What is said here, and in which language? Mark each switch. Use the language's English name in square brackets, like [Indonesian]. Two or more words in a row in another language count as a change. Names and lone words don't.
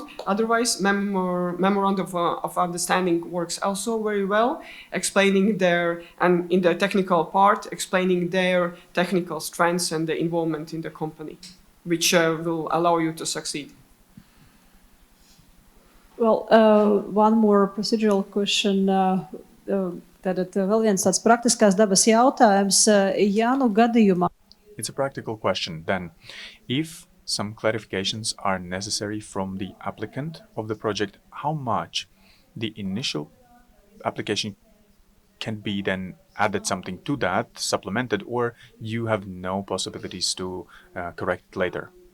[English] Otherwise, memorandum of understanding works also very well, explaining and in the technical part, explaining their technical strengths and the involvement in the company, which will allow you to succeed. Well, one more procedural question. [Latvian] Tātad vēl viens tāds praktiskās dabas jautājums. Ja nu gadījumā... [English] It's a practical question then. If some clarifications are necessary from the applicant of the project, how much the initial application can be then added something to that, supplemented, or you have no possibilities to correct later?